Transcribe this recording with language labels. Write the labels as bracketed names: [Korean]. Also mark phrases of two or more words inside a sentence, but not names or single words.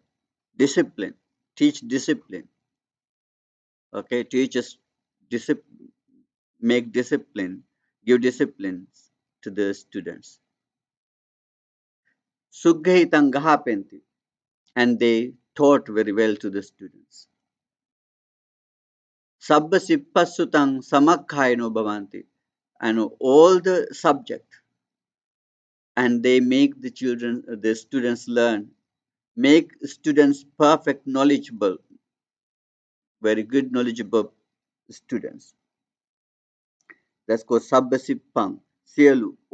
[English] Discipline, teach discipline. Okay, teachers discipline, make discipline, give disciplines to the students. [Pali] Suggahitang gahapenti, [English] and they taught very well to the students. [Pali] Sabba sippasutang samakhaino bhavanti, [English] and all the subject, and they make the students learn, make students perfect, knowledgeable, very good, knowledgeable students. That's called [Pali] Sabbasippang, Sielu.